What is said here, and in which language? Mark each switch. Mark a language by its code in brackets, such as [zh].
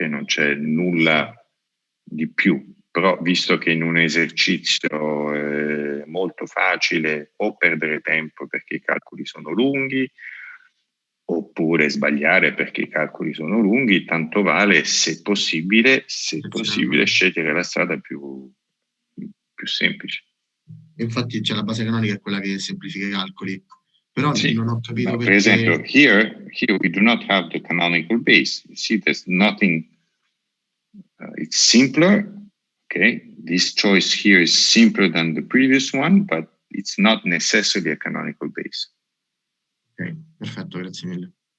[it] Non c'è nulla di più, però visto che in un esercizio è molto facile o perdere tempo perché i calcoli sono lunghi, oppure sbagliare perché i calcoli sono lunghi, tanto vale, se possibile, scegliere la strada più semplice. Infatti c'è la base canonica, è quella che semplifica i calcoli, però Sì, non ho capito per perché... [en] esempio, here we do not have the canonical base. You see, there's nothing, it's simpler, okay? This choice here is simpler than the previous one, but it's not necessarily a canonical base. [it] Ok, perfetto, grazie mille.